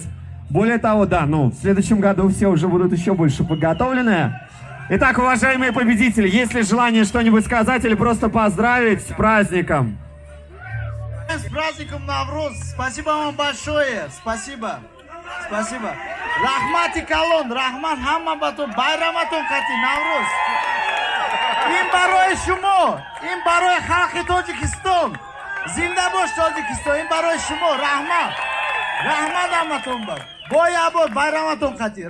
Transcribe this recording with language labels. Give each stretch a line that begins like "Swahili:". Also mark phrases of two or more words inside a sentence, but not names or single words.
Russian: Более того, да, в следующем году все уже будут еще больше подготовлены. Итак, уважаемые победители, есть ли желание что-нибудь сказать или просто поздравить с праздником? С праздником Навруз! Спасибо вам большое! Спасибо! Спасибо!
Tajik: Рахмати калон! Рахмат хаммабатон! Байраматон кати! Навруз! Им барой шумо! Им барой халқи Тоҷикистон! Зинда бош Тоҷикистон! Им барой шумо! Рахмат! Рахмат аматон бар! Бой абод! Байраматон кати!